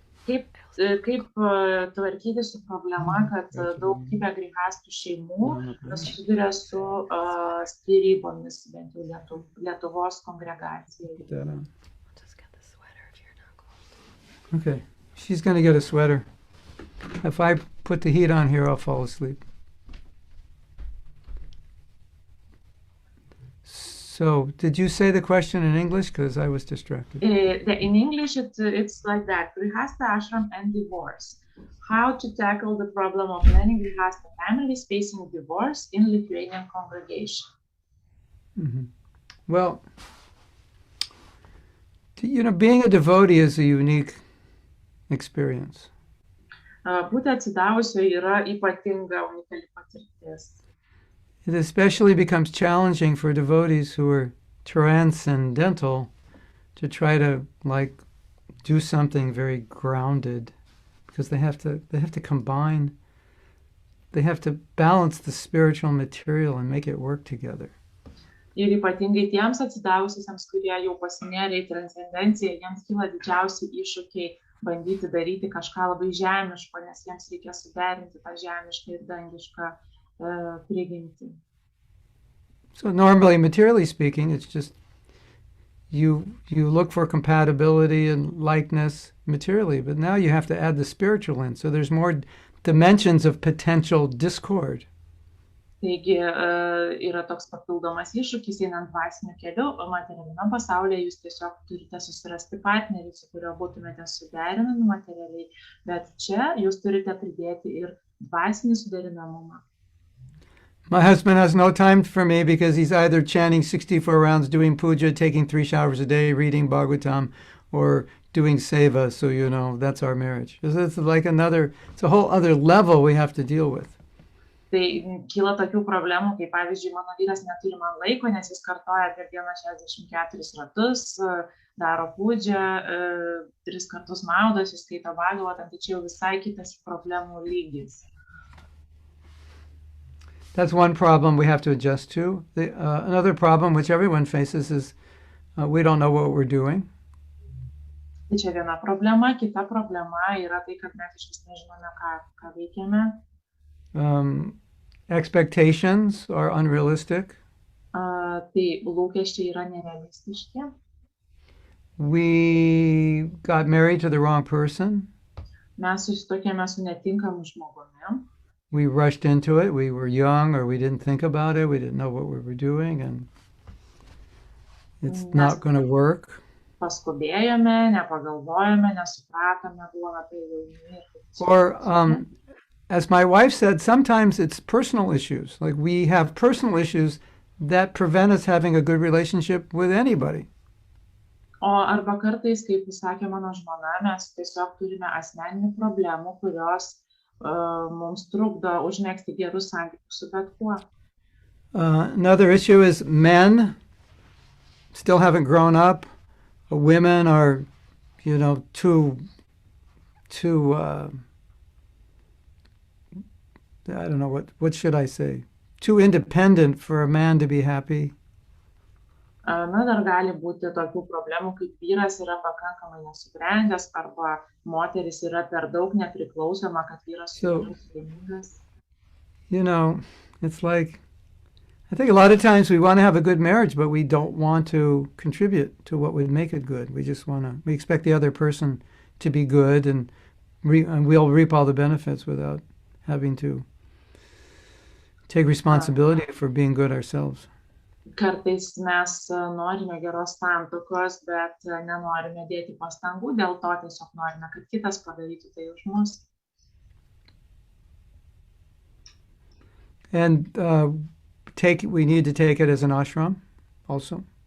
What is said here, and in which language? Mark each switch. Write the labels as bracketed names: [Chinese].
[Lithuanian] Kaip tvarkyti su problema, kad daugybė grihastų šeimų susiduria su skyrybomis, bent jau Lietuvos kongregacijai. [English] Okay, she's going to get a sweater. If I put the heat on here, I'll fall asleep. So, did you say the question in English? Because I was distracted. In English, it's like that. Grihastha ashram and divorce. How to tackle the problem of many Grihastha families facing divorce in Lithuanian congregation. Mm-hmm. Well, being a devotee is a unique experience. [Lithuanian] Būti atsidavusio yra ypatinga, unikali patirtis. [English] It especially becomes challenging for devotees who are transcendental to try to do something very grounded, because they have to combine, they have to balance the spiritual material and make it work together. [Lithuanian] Ir ypatingai tiems atsidavusiems, kurie jau pasinėrė į transcendenciją, jiems kyla didžiausi iššūkiai bandyti daryti kažką labai žemiško, nes jiems reikia suderinti tą žemišką ir dangišką prigimtį. [English] So normally, materially speaking, it's just you look for compatibility and likeness materially, but now you have to add the spiritual in. So there's more dimensions of potential discord. [Lithuanian] Taigi yra toks papildomas iššūkis einant dvasiniu keliu, o materialiame pasaulyje jūs tiesiog turite susirasti partnerį, su kuriuo būtumėte suderinami materialiai, bet čia jūs turite pridėti ir dvasinį suderinamumą. [English] My husband has no time for me because he's either chanting 64 rounds, doing puja, taking 3 showers a day, reading Bhagavatam, or doing seva. So, that's our marriage. It's like it's a whole other level we have to deal with. [Lithuanian] Tai kyla tokių problemų, kaip pavyzdžiui, mano vyras neturi man laiko, nes jis kartoja per dieną 64 ratus, daro pūdžią, 3 kartus maudosi, skaito Bhagavatam, tai čia jau visai kitas problemų lygis. [English] That's one problem we have to adjust to. Another problem which everyone faces is we don't know what we're doing. [Lithuanian] Tai čia viena problema, kita problema yra tai, kad mes iš vis nežinome, ką veikiame. [English] Expectations are unrealistic. [Lithuanian] Tai lūkesčiai yra nerealistiški. [English] We got married to the wrong person. [Lithuanian] Mes susituokėme su netinkamu žmogumi. [English] We rushed into it. We were young, or we didn't think about it. We didn't know what we were doing, and it's not going to work. [Lithuanian] Paskubėjome, nepagalvojome, nesupratome, buvome tai jauni. [English] Or, as my wife said, sometimes it's personal issues. Like we have personal issues that prevent us having a good relationship with anybody. [Lithuanian] O arba kartais, kaip sakė mano žmona, mes tiesiog turime asmeninių problemų, kurios mums trukdo užmėgsti gerus santykius su bet kuo. [English] Another issue is men still haven't grown up. Women are, too I don't know, what should I say? Too independent for a man to be happy. [Lithuanian] Na, dar gali būti tokių problemų, kaip vyras yra pakankamai nesubrendęs, arba moteris yra per daug nepriklausoma, kad vyras laimingas. [English] It's like, I think a lot of times we want to have a good marriage, but we don't want to contribute to what would make it good. We just we expect the other person to be good, and we'll reap all the benefits without having to take responsibility for being good ourselves. [Lithuanian] Kartais mes norime geros santuokos, bet nenorime dėti pastangų, dėl to tiesiog norime, kad kitas padarytų tai už mus. [English] And we need to take it as an ashram also.